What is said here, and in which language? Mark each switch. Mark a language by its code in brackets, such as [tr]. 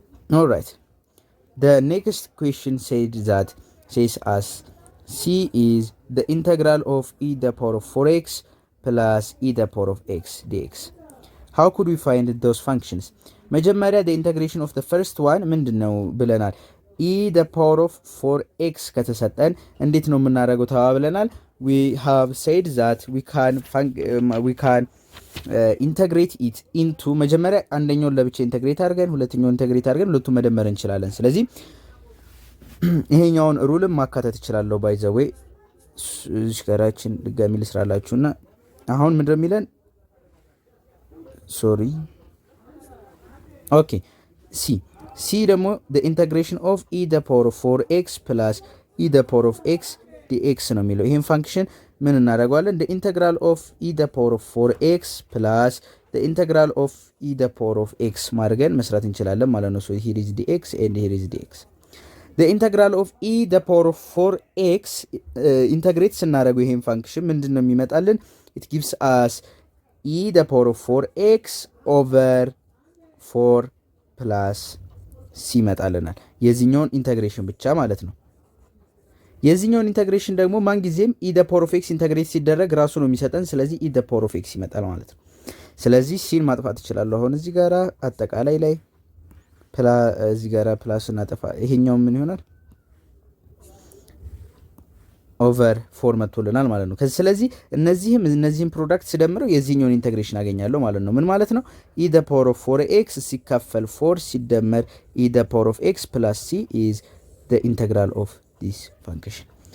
[en] all right, the next question says us c is the integral of e the power of 4x plus e the power of x dx. how could we find those functions? መጀመሪያ the integration of the first one [am] ምንድነው ብለናል? e the power of 4x ከተሰጠን እንዴት ነው የምናደርገው ተባብለናል። [en] we have said that we can integrate it into [am] መጀመሪያ አንደኛውን ለብቻ ኢንተግሬት አድርገን ሁለተኛውን ኢንተግሬት አድርገን ሁለቱም መደመር እንችላለን። ስለዚህ ይሄኛውን ሩልም ማካተት እችላለሁ። ባይ ዘ ዌይ ሽከራችን ድጋሚ ልስራላችሁና አሁን ምንድነው የሚለን ሶሪ ኦኬ c ደግሞ [en] the integration of e the power of 4x plus e the power of x dx [am] ነው የሚለው። ይሄን ፋንክሽን ምን እናደርጋለን? [en] the integral of e the power of 4x plus the integral of e the power of x [am] ማድረግን መስራት እንችላለን ማለት ነው። [en] so here is dx and here is dx. the integral of e the power of 4x [am] ኢንተግሬት ስናደርገው ይሄን ፋንክሽን ምንድነው የሚመጣልን? [en] it gives us e the power of 4x over 4 plus c [am] ይመጣልናል። የዚህኛውን ኢንተግሬሽን ብቻ ማለት ነው። የዚህኛውን ኢንተግሬሽን ደግሞ ማን ጊዜም e the power of x ኢንተግሬት ሲደረግ ራሱ ነው የሚሰጠን። ስለዚህ e the power of x ይመጣል ማለት ነው። ስለዚህ ሲን ማጥፋት እችላለሁ። አሁን እዚህ ጋራ አጠቃላይ ላይ እዚህ ጋራ ፕላስ እናጠፋ ይሄኛው ምን ይሆናል? ኦቨር 4 መጥቶልናል ማለት ነው። ስለዚህ እነዚህም ፕሮዳክት ስደምረው የዚህኛውን ኢንተግሬሽን አገኛለሁ ማለት ነው። ምን ማለት ነው? [en] e the power of 4x [am] ሲካፈል 4 ሲደመር [en] e the power of x plus c is the integral of this function.